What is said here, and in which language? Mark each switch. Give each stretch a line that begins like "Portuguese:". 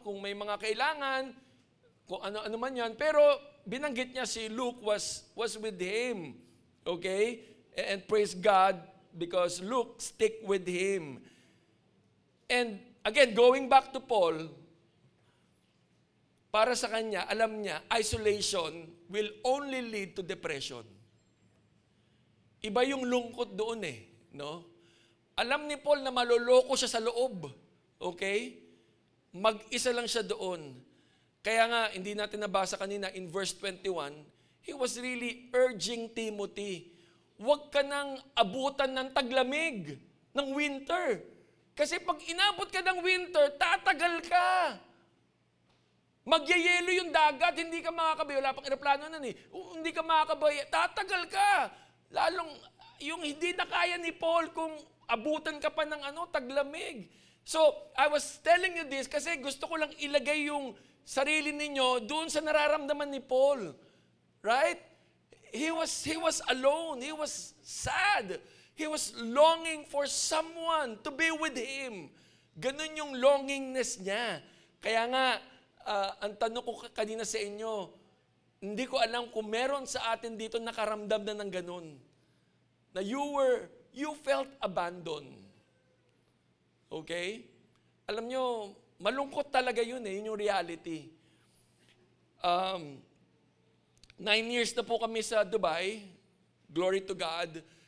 Filipino: Kung may mga kailangan, kung ano man yan. Pero binanggit niya si
English: Luke was with him. Okay? And praise God because Luke stick with him. And again, going back to Paul,
Filipino: para sa kanya, alam niya,
English: isolation will only lead to depression.
Filipino: Iba yung lungkot doon no? Alam ni Paul na maloloko siya sa loob. Okay? Mag-isa lang siya doon. Kaya nga, hindi natin nabasa kanina
English: in verse 21, he was really urging Timothy,
Filipino: huwag ka nang abutan ng taglamig, ng winter. Kasi pag inabot ka ng winter, tatagal ka. Magyayelo yung dagat, hindi ka makakabay. Wala pang aeroplano nun Hindi ka makakabay, tatagal ka. Lalong, yung hindi na kaya ni Paul kung abutan ka pa ng taglamig.
English: So, I was telling you this
Filipino: kasi gusto ko lang ilagay yung sarili ninyo doon sa nararamdaman ni Paul. Right?
English: He was alone. He was sad. He was longing for someone to be with him.
Filipino: Ganun yung longingness niya. Kaya nga, ang tanong ko kanina sa inyo, hindi ko alam kung meron sa atin dito nakaramdam na ng ganun.
English: Na you felt abandoned. Okay?
Filipino: Alam nyo, malungkot talaga yun yun yung reality. 9 years na po kami sa Dubai.
English: Glory to God.